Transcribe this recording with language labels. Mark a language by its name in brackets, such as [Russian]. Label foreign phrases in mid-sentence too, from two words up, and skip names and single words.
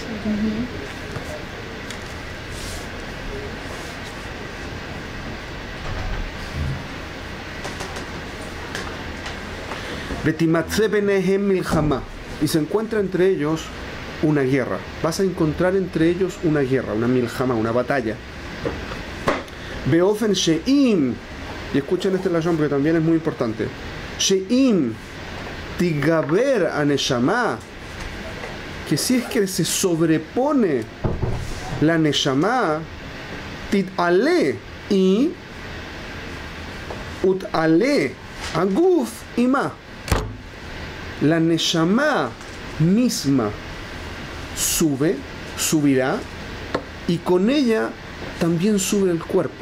[Hebrew] ותמצא ביניהם מלחמה. [Spanish] Y se encuentra entre ellos una guerra. Vas a encontrar entre ellos una guerra, una milchama, una batalla. [Hebrew] באופן שאם. [Spanish] Y escuchen este lashon porque también es muy importante. [Hebrew] שאם תגבר הנשמה. [Spanish] Que si es que se sobrepone la neshama, tit'ale y [Hebrew] ותעלה הגוף עמה. [Spanish] La neshama misma subirá, y con ella también sube el cuerpo.